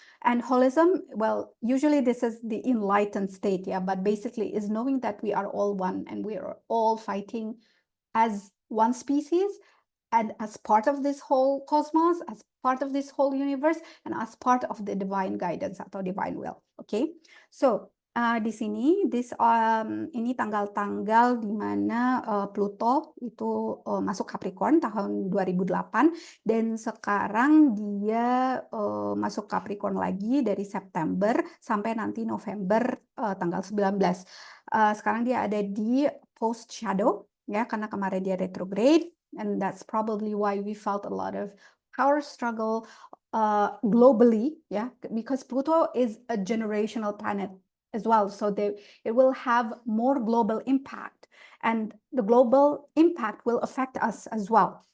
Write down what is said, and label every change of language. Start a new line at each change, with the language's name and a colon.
English: And holism, well, usually this is the enlightened state, yeah, but basically is knowing that we are all one and we are all fighting as one species and as part of this whole cosmos, as part of this whole universe, and as part of the divine guidance atau divine will.
Indonesian: Okay, so di sini ini tanggal-tanggal di mana Pluto itu masuk Capricorn tahun 2008 dan sekarang dia masuk Capricorn lagi dari September sampai nanti November tanggal 19. Sekarang dia ada di post shadow ya, karena kemarin dia retrograde,
English: and that's probably why we felt a lot of power struggle globally, yeah, because Pluto is a generational planet as well, so it will have more global impact, and the global impact will affect us as well.